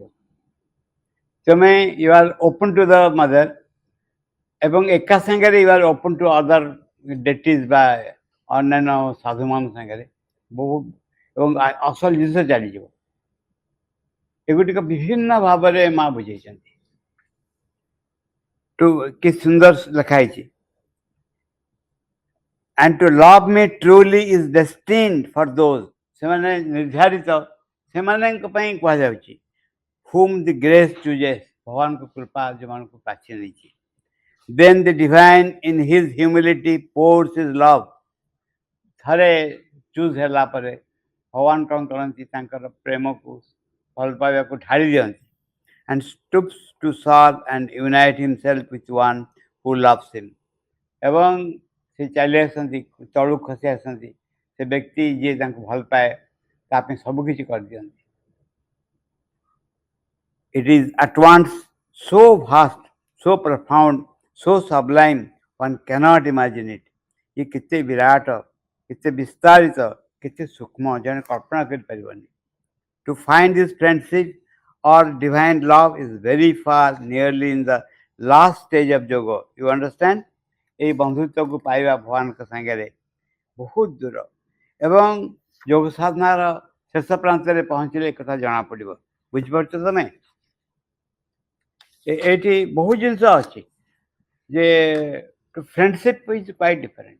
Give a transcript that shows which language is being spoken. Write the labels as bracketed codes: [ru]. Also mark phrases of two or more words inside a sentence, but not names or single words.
[or] ତୁମେ [en] you are open to the mother [or] ଏବଂ ଏକା ସାଙ୍ଗରେ [en] you are open to other deities [or] ବା ଅନ୍ୟାନ୍ୟ ସାଧୁମାନଙ୍କ ସାଙ୍ଗରେ ବହୁତ ଏବଂ ଅସଲ ଜିନିଷ ଚାଲିଯିବ। ଏଗୁଡ଼ିକ ବିଭିନ୍ନ ଭାବରେ ମା ବୁଝେଇଛନ୍ତି। କି ସୁନ୍ଦର ଲେଖା ହେଇଛି, [en] and to love me truly is destined for those, [or] ସେମାନେ ନିର୍ଦ୍ଧାରିତ, ସେମାନଙ୍କ ପାଇଁ କୁହାଯାଉଛି, [en] whom the grace chooses, [or] ଭଗବାନଙ୍କ କୃପା ଯେଉଁମାନଙ୍କୁ ବାଛି ନେଇଛି। [en] Then the divine in his humility pours his love, [or] ଥରେ ଚୁଜ୍ ହେଲା ପରେ ଭଗବାନ କ'ଣ କରନ୍ତି, ତାଙ୍କର ପ୍ରେମକୁ, ଭଲ ପାଇବାକୁ ଢାଳି ଦିଅନ୍ତି, [en] and stoops to serve and unite himself with one who loves him, [or] ଏବଂ ସେ ଚାଲି ଆସନ୍ତି, ତଳକୁ ଖସି ଆସନ୍ତି, ସେ ବ୍ୟକ୍ତି ଯିଏ ତାଙ୍କୁ ଭଲ ପାଏ ତା ପାଇଁ ସବୁକିଛି କରିଦିଅନ୍ତି। [en] It is at once so vast, so profound, so sublime, one cannot imagine it. [or] ये କେତେ ବିରାଟ, କେତେ ବିସ୍ତାରିତ, କେତେ ସୂକ୍ଷ୍ମ, ଜଣେ କଳ୍ପନା କରିପାରିବନି। [en] To find this friendship or divine love is very far, nearly in the last stage of yoga. You understand? [or] এই ବନ୍ଧୁତ୍ୱକୁ ପାଇବା ଭଗବାନଙ୍କ ସାଙ୍ଗରେ ବହୁତ ଦୂର ଏବଂ ଯୋଗ ସାଧନାର ଶେଷ ପ୍ରାନ୍ତରେ ପହଞ୍ଚିଲେ ଏକଥା ଜଣାପଡ଼ିବ। ବୁଝିପାରୁଛ ତମେ? ଏଇଠି ବହୁତ ଜିନିଷ ଅଛି ଯେ [en] friendship is quite different.